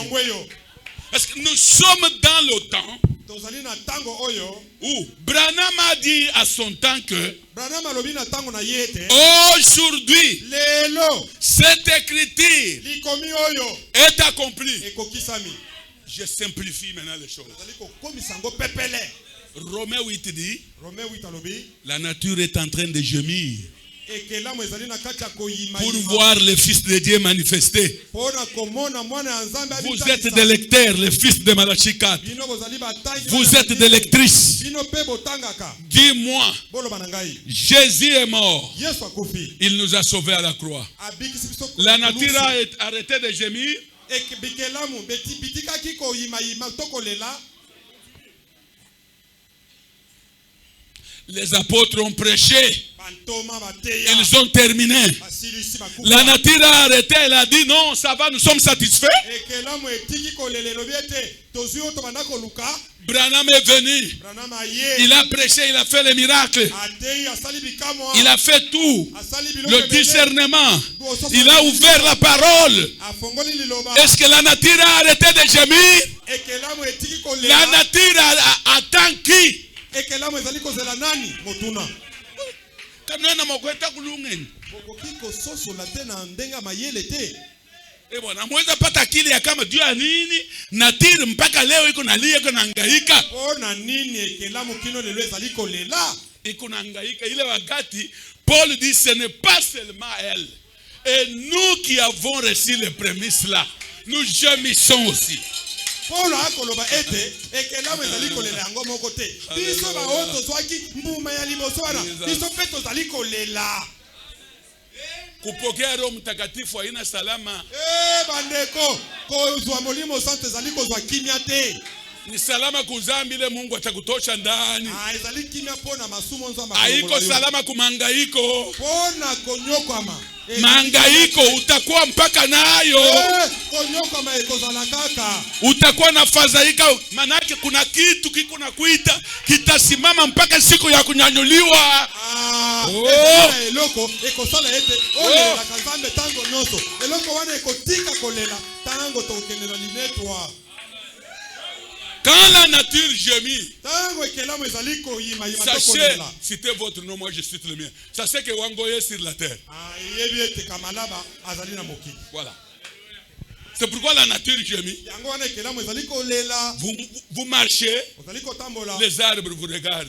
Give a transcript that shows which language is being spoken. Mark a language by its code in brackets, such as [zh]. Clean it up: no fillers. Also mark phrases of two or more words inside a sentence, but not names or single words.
[fr] Parce que nous sommes dans le temps où Branham a dit à son temps que aujourd'hui cette écriture est accomplie. Je simplifie maintenant les choses. Romains 8 dit, la nature est en train de gémir [ln] ekelamu ezali na kati ya koyima [fr] pour voir le Fils de Dieu manifesté. [ln] pona komona mwana ya Nzambe [fr] Vous êtes des lecteurs, les fils de Malachie 4. [ln] bino bozali batangi [fr] Vous êtes des lectrices. [ln] bino pe botangaka [fr] Dis-moi, [ln] boloba na ngai [fr] Jésus est mort. [ln] Yesu akufi [fr] Il nous a sauvés à la croix. [ln] abikisi biso [fr] La nature a arrêté de gémir. [ln] bikelamu bitikaki koyimayima to kolela. [fr] Les apôtres ont prêché. [ln] Bantoma bateya [fr] Ils ont terminé. [ln] basilisi bakufa [fr] La nature a arrêté. Elle a dit non, ça va, nous sommes satisfaits. [ln] ekelamu etiki kolele lobi ete tozwi oyo tobanda koluka. [fr] Branham est venu. [ln] Branham aye [fr] Il a prêché, il a fait les miracles. [ln] atei asali bikamwa [fr] Il a fait tout. [ln] asali biloko [fr] Le [ln] ebele. [fr] discernement. Il a ouvert la parole. [ln] afongoli liloba [fr] Est-ce que la nature a arrêté de gémir? [ln] ekelamu etiki [fr] La [ln] kolela [fr] nature attend qui? [ln] ekelamu ezali kozela nani motuna okoki kososola te na ndenge ya mayele te. [sw] Namweza pata akili ya kama juu ya nini nature mpaka leo iko nalia, iko nahangaika. [ln] Pona nini ekelamu kino lelo ezali kolela [sw] Iko nahangaika. Ile wakati [fr] Paul dit ce n'est pas seulement elle. Et nous qui avons reçu les prémices là, nous gémissons aussi. [ln] Paulo akoloba ete ekelamu ezali kolela yango moko te. Biso baoyo tozwaki mbuma ya liboso wana biso mpe tozali kolela. [sw] Kupokea Roho Mtakatifu haina salama. [ln] Bandeko kozwa molimo santo ezali kozwa kimia te. [sw] Ni salama kuzambi ile Mungu atakutosha ndani. [ln] Ezali kimia pona masumo nzamba. [sw] Haiko salama kumangaiko. [ln] Pona konyokwama. [sw] Mangaiko utakuwa mpaka nayo. [ln] Konyokwama ekozala kaka. [sw] Utakuwa na fadhaika, manake kuna kitu kiko na kuita kitasimama mpaka siku ya kunyanyuliwa. [ln] Eloko ekosala ete olela kazambe tango nyonso. Eloko wana ekotika kolela tango tokenela linetwa. [fr] Quand la nature gémit, sachez, citez votre nom, moi je cite le mien. Sachez que Wangoye est sur la terre. Voilà. C'est pourquoi la nature gémit. Vous marchez, les arbres vous regardent.